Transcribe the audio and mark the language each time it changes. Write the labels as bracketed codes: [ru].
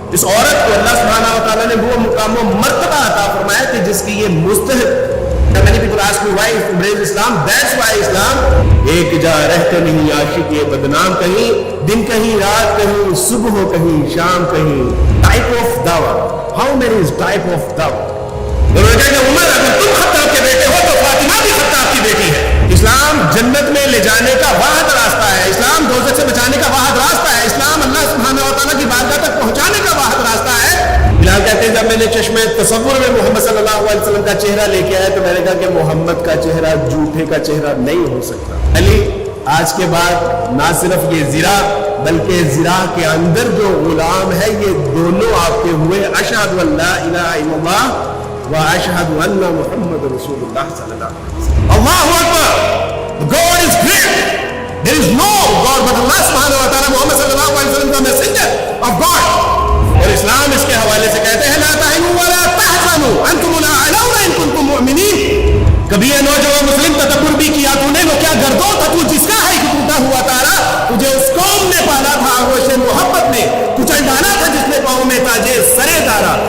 [ur] اس عورت کو اللہ سبحانہ و تعالیٰ نے وہ مقام و مرتبہ عطا فرمایا کہ جس کی یہ مستحق. [en] Many people ask me why to embrace Islam. That's why Islam. [ur] ایک جا رہتے نہیں عاشق یہ بدنام، کہیں دن کہیں رات کہیں صبح کہیں شام کہیں. [en] Type of dawah. How many is type of dawah? [ur] انہوں نے کہا کہ عمر اگر تم خطاب کے بیٹے ہو تو فاطمہ بھی خطاب کی بیٹی ہے. اسلام جنت میں لے جانے کا واحد راستہ ہے. اسلام دوزخ سے بچانے کا واحد راستہ ہے. اسلام اللہ سبحانہ و تعالیٰ کی بارگاہ تک پہنچانے کا واحد راستہ ہے. بلال کہتے ہیں جب میں نے چشمے تصور میں محمد صلی اللہ علیہ وسلم کا چہرہ لے کے آیا تو میں نے کہا کہ محمد کا چہرہ جھوٹے کا چہرہ نہیں ہو سکتا. علی آج کے بعد نہ صرف یہ زرا بلکہ زرا کے اندر جو غلام ہے یہ دونوں آپ کے ہوئے. اشہد ان لا الہ الا اللہ و اشہد ان محمد رسول اللہ صلی اللہ علیہ وسلم. [ar] اللہ اکبر. [en] God is great. There is no God but Allah سبحانہ و تعالیٰ. [ur] محمد صلی اللہ علیہ وسلم کا میسنجر of God. اور اسلام اس کے حوالے سے کہتے ہیں [ar] لا تہنوا ولا تحزنوا انتم الاعلون ان کنتم مؤمنین. [ur] کبھی یہ نوجوان مسلم تدبر بھی کیا تو نے وہ کیا گردوں تھا تو جس کا ہے کہ ٹوٹا ہوا تارا. تجھے اس قوم نے پالا تھا آغوش محبت نے کچل ڈالا تھا جس نے پاؤں میں تاجے سرے دارا.